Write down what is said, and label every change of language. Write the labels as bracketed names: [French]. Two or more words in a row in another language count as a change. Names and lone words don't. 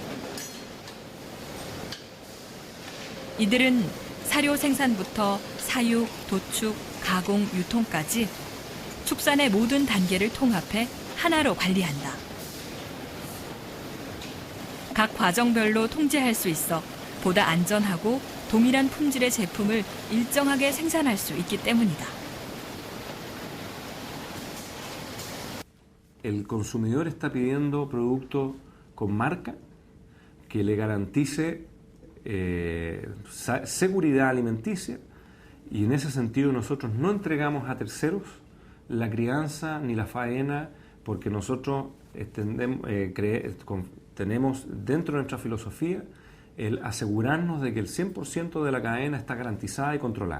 [Korean] 이들은 사료 생산부터 사육, 도축, 가공, 유통까지 축산의 모든 단계를 통합해 하나로 관리한다. 각 과정별로 통제할 수 있어 보다 안전하고 동일한 품질의 제품을 일정하게 생산할 수 있기 때문이다. [Spanish] El consumidor está pidiendo productos con marca que le garantice seguridad alimenticia Y en ese sentido nosotros no entregamos a terceros la crianza ni la faena, porque nosotros tenemos dentro de nuestra filosofía el asegurarnos de que el 100% de la cadena está garantizada y controlada.